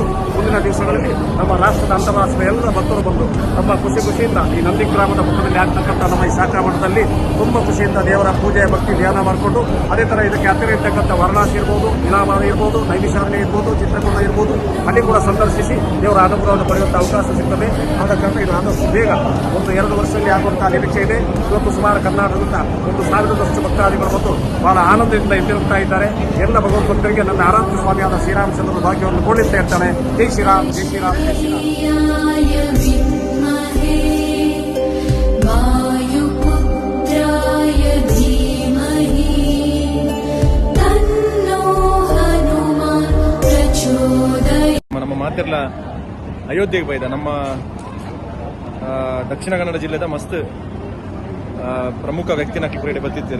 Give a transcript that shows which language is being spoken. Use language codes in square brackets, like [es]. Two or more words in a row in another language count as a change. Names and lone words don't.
[kn] ಮುಂದಿನ ದಿವಸಗಳಲ್ಲಿ ನಮ್ಮ ರಾಷ್ಟ್ರದ ಅಂತಾರಾಷ್ಟ್ರೀಯ ಎಲ್ಲ ಭಕ್ತರು ಬಂದು ನಮ್ಮ ಖುಷಿಯಿಂದ ಈ ನಂದಿ ಗ್ರಾಮದ ಪಕ್ಕದಲ್ಲಿ ಆಗ್ತಕ್ಕಂಥ ನಮ್ಮ ಈ ಶಾಖಾ ಮಠದಲ್ಲಿ ತುಂಬಾ ಖುಷಿಯಿಂದ ದೇವರ ಪೂಜೆ ಭಕ್ತಿ ಧ್ಯಾನ ಮಾಡಿಕೊಂಡು ಅದೇ ತರ ಇದಕ್ಕೆ ಹತ್ತಿರ ಇರ್ತಕ್ಕಂಥ ವಾರಣಾಸಿ ಇರ್ಬೋದು, ಇಲಾಹಾಬಾದ್ ಇರ್ಬೋದು, ನೈಮಿಷಾರಣ್ಯ ಇರ್ಬೋದು, ಚಿತ್ರಕೂಟ ಇರ್ಬೋದು, ಅಲ್ಲಿ ಕೂಡ ಸಂದರ್ಶಿಸಿ ದೇವರ ಅನುಗ್ರಹವನ್ನು ಪಡೆಯುವಂಥ ಅವಕಾಶ ಸಿಗ್ತದೆ. ಆದ ಕಾರಣ ಇದು ಆದಷ್ಟು ಬೇಗ 1-2 ವರ್ಷದಲ್ಲಿ ಆಗುವಂತಹ ನಿರೀಕ್ಷೆ ಇದೆ. ಇವತ್ತು ಸುಮಾರು ಕರ್ನಾಟಕದಿಂದ 1,000ದಷ್ಟು ಭಕ್ತಾದಿಗಳು ಬಂದು ಬಹಳ ಆನಂದದಿಂದ ಹಿಂದಿರುಗ್ತಾ ಇದ್ದಾರೆ. ಎಲ್ಲ ಭಗವದ್ಭಕ್ತರಿಗೆ ನನ್ನ ಆರಾಧ್ಯ ಸ್ವಾಮಿಯಾದ ಶ್ರೀರಾಮಚಂದ್ರನ ಭಾಗ್ಯವನ್ನು ಕೊಡುತ್ತಾ ಇರ್ತಾನೆ. ಜೈ ಶ್ರೀರಾಮ್ ಜೈ ಶ್ರೀರಾಮ್ ಜೈ ಶ್ರೀರಾಮ್. [tcy] ನಮ್ಮ ಮಾತೆಲ್ಲ ಅಯೋಧ್ಯೆಗೆ ಬೈದ ನಮ್ಮ ದಕ್ಷಿಣ ಕನ್ನಡ ಜಿಲ್ಲೆದ ಮಸ್ತ್ ಪ್ರಮುಖ ವ್ಯಕ್ತಿನ ಕ್ರೀಡೆ ಬತ್ತಿದ್ದೀರಿ.